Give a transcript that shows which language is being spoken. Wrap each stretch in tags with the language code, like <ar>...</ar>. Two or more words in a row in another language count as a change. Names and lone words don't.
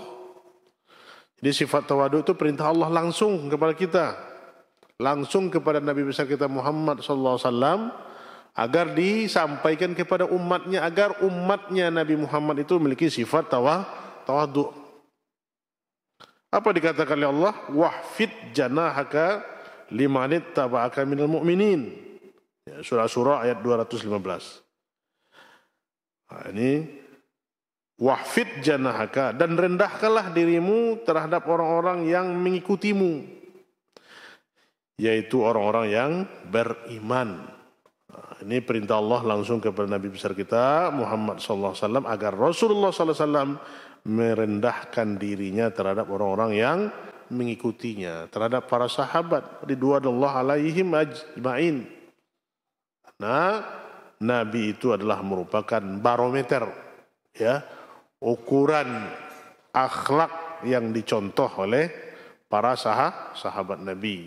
<id>Jadi sifat tawadu itu perintah Allah langsung kepada kita, langsung kepada Nabi besar kita Muhammad</id> <ar>صلى الله عليه وسلم,</ar> <id>agar disampaikan kepada umatnya, agar umatnya Nabi Muhammad itu memiliki sifat tawadu. Apa dikatakan oleh Allah?</id> <ar>واخفض جناحك لمن اتبعك من المؤمنين.</ar> <id>Ya, surah ayat 215. Nah, ini</id> <ar>واخفض جناحك,</ar> <id>dan rendahkanlah dirimu terhadap orang-orang yang mengikutimu, yaitu orang-orang yang beriman. Nah, ini perintah Allah langsung kepada Nabi besar kita Muhammad</id> <ar>صلى الله عليه وسلم,</ar> <id>agar Rasulullah</id> <ar>صلى الله عليه وسلم</ar> <id>merendahkan dirinya terhadap orang-orang yang mengikutinya, terhadap para sahabat</id> <ar>رضوان الله عليهم أجمعين.</ar> <id>Nah, Nabi itu adalah merupakan barometer, ya, ukuran akhlak yang dicontoh oleh para sahabat Nabi.</id>